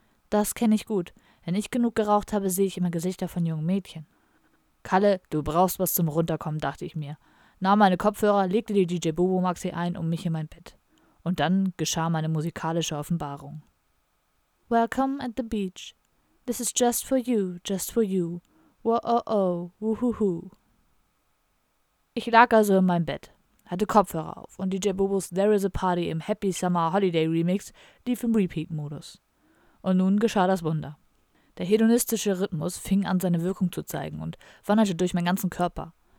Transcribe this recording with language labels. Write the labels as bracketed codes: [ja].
[de] Das kenne ich gut. Wenn ich genug geraucht habe, sehe ich immer Gesichter von jungen Mädchen. Kalle, du brauchst was zum Runterkommen, dachte ich mir. Nahm meine Kopfhörer, legte die DJ Bobo Maxi ein und mich in mein Bett. Und dann geschah meine musikalische Offenbarung. [en] Welcome at the beach. This is just for you, just for you. Wo-oh-oh, wuhuhu. [de] Ich lag also in meinem Bett, hatte Kopfhörer auf und DJ Bobos There is a Party im Happy Summer Holiday Remix lief im Repeat-Modus. Und nun geschah das Wunder. Der hedonistische Rhythmus fing an, seine Wirkung zu zeigen und wanderte durch meinen ganzen Körper.